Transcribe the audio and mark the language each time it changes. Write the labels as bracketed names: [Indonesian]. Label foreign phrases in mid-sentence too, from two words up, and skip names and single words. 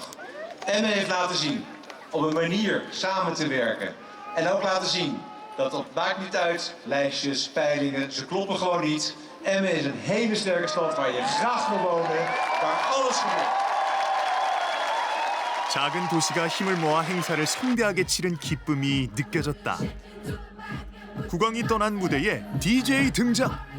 [Dutch] Emme heeft laten zien op een manier samen te werken. En ook laten zien dat het maakt niet uit, lijstjes, peilingen, ze kloppen gewoon niet. Emme is een hele sterke stad waar je graag wil wonen, waar alles gebeurt. [Korean] 작은 도시가 힘을 모아 행사를 성대하게 치른 기쁨이 느껴졌다. 국왕이 떠난 무대에 DJ 등장.